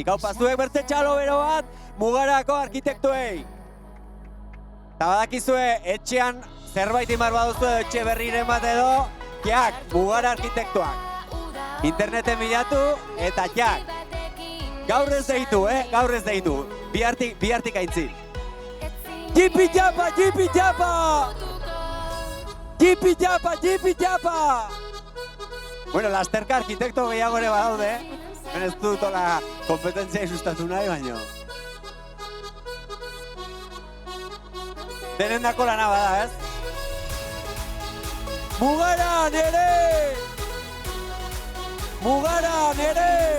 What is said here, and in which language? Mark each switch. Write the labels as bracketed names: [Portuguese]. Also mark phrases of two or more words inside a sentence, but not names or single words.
[Basque] Haupa zuek bertze txalo bero bat Mugarako arkitektuei. Eta badakizue, etxean zerbait imar baduzu edo etxe berriren bat edo, jak, Mugara arkitektuak. Interneten bilatu eta jak. Gaur ez deitu, gaur ez deitu. Bihartik aintzin. Jipi japa, jipi japa! Jipi japa, jipi japa! Bueno, lasterka arkitekto gehiago ere badaude, Ben ez dut ola kompetentzia sustatu nahi baino. Denen dako lana bada, ez? Mugara, nere! Mugara, nere!